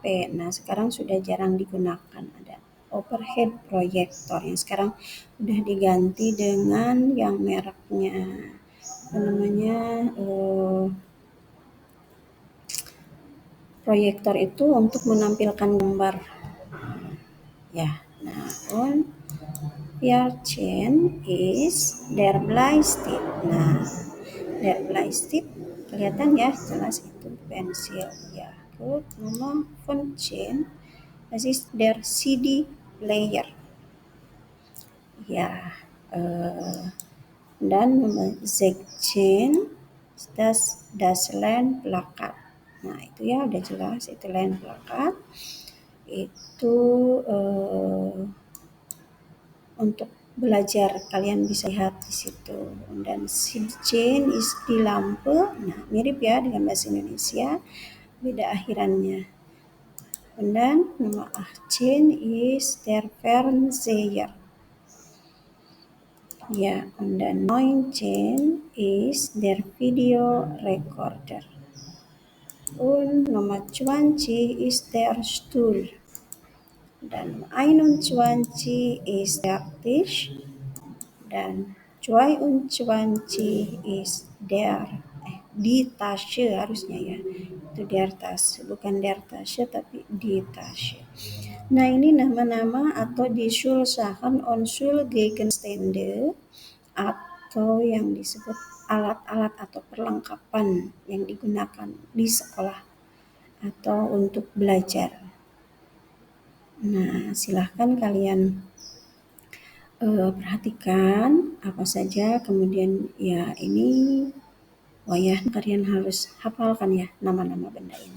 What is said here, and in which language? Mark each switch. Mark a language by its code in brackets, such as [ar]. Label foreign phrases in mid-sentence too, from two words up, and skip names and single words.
[id] Nah, sekarang sudah jarang digunakan, ada [en] overhead projector [id] yang sekarang udah diganti dengan yang mereknya apa namanya, proyektor itu untuk menampilkan gambar ya. Nah, [de] und 14 is der Bleistift. [id] Nah, [de] der Bleistift [id] kelihatan ya, jelas itu pensil ya. [de] Gut, [id] nomor 15 [de] das ist der CD player ya. [id] Dan nomor 16 [de] das Lernplakat. [id] Nah, itu ya udah jelas, itu Lernplakat. Itu untuk belajar, kalian bisa lihat di situ. Dan 17 [de] is di lampu. [id] Nah, mirip ya dengan bahasa Indonesia, beda akhirannya. Dan nomor 18 [de] is der Fernseher. Ya, und dann 19 is der Video Recorder. Und Nummer 20 ist der Stuhl. Dan 21 ist der Tisch. [id] Dan 22 [de] ist die Tasche [id] harusnya ya. Itu [de] der Tasche, [id] bukan [de] der Tasche [id] tapi [de] die Tasche. [id] Nah, ini nama-nama atau [de] die Schulsachen und Schulgegenstände [id] atau yang disebut alat-alat atau perlengkapan yang digunakan di sekolah atau untuk belajar. Nah, silahkan kalian perhatikan apa saja, kemudian ya ini kalian harus hafalkan ya nama-nama benda ini.